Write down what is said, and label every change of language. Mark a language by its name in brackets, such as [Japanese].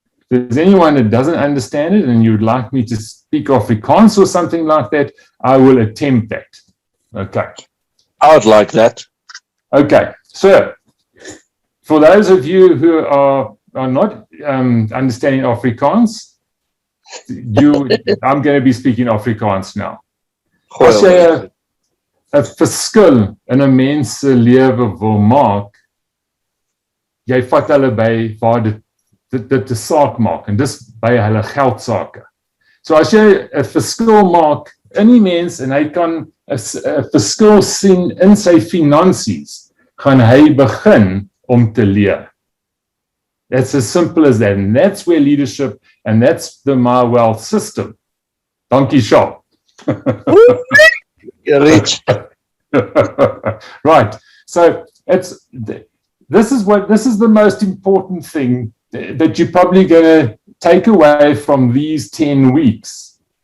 [English] If there's anyone that doesn't understand it and you'd like me to speak Afrikaans or something like that, I will attempt that. Okay. I would like that. Okay. So, for those of you who are not understanding Afrikaans, I'm going to be speaking Afrikaans now. [Afrikaans] As jy 'n verskil in 'n mens se lewe wil maak, jy vat hulle by waar dit 'n saak maak, en dis by hulle geldsaake. So as jy 'n verskil maak in die mens en hy kan 'n verskil sien in sy finansies, gaan hy begin om te leer. [English] It's as simple as that, and that's where leadership, and that's the MyWealth system. [Afrikaans] Dankie, Shaw. [English] You're rich. Right. So this is the most important thing that you're probably going to take away from these 10 weeks.